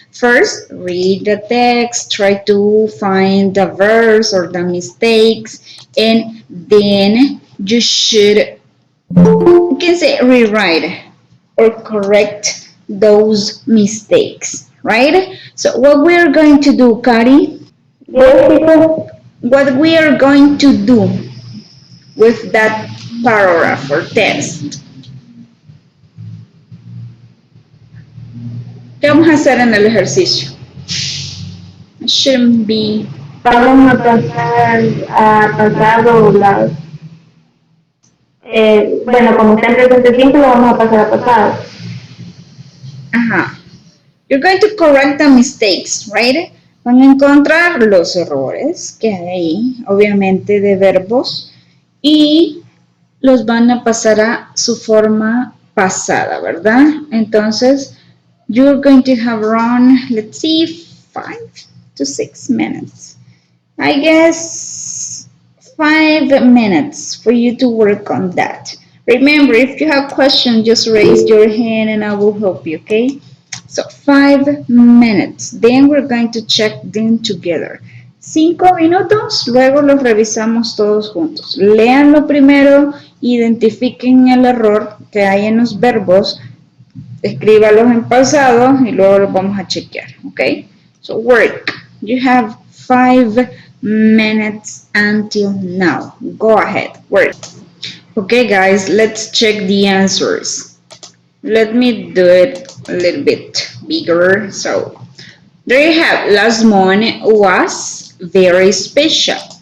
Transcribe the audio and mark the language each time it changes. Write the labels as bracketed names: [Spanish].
[English] First, read the text, try to find the verse or the mistakes, and then you should, you can say, rewrite or correct those mistakes, right? So what we are going to do, Kari, Yes, teacher. what we are going to do with that paragraph or text, [Spanish] ¿qué vamos a hacer en el ejercicio? [English] It shouldn't be. [Spanish] Vamos a pasar a pasado las... bueno, como está en presente simple, lo vamos a pasar a pasado. Ajá. [English] You're going to correct the mistakes, right? [Spanish] Van a encontrar los errores que hay ahí, obviamente de verbos, y los van a pasar a su forma pasada, ¿verdad? [English] Entonces, you're going to have around, let's see, 5 to 6 minutes. I guess 5 minutes for you to work on that. Remember, if you have questions, just raise your hand and I will help you, okay? So 5 minutes. Then we're going to check them together. [Spanish] 5 minutos, luego los revisamos todos juntos. Léanlo primero, identifiquen el error que hay en los verbos, escríbalos en pasado y luego los vamos a chequear, okay? [English] So work. You have 5 minutes until now. Go ahead, work. Okay, guys, let's check the answers. Let me do it a little bit bigger. So, there you have, last month was very special.